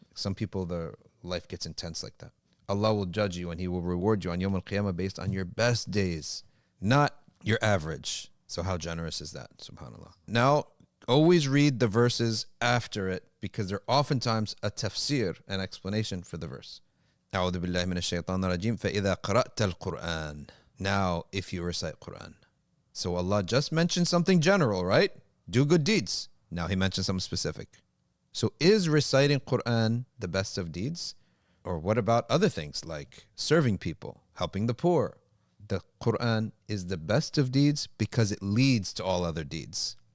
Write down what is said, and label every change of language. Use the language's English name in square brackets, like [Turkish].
[English] Some people, their life gets intense like that. Allah will judge you and he will reward you on Yawm al-Qiyamah based on your best days, not your average. So how generous is that? SubhanAllah. Now, always read the verses after it because they're oftentimes a tafsir, an explanation for the verse. [Arabic] أعوذ بالله من الشيطان الرجيم فإذا قرأت القرآن. [English] Now, if you recite Quran. So Allah just mentioned something general, right? Do good deeds. Now he mentioned something specific. So is reciting Quran the best of deeds? Or what about other things like serving people, helping the poor? The Quran is the best of deeds because it leads to all other deeds.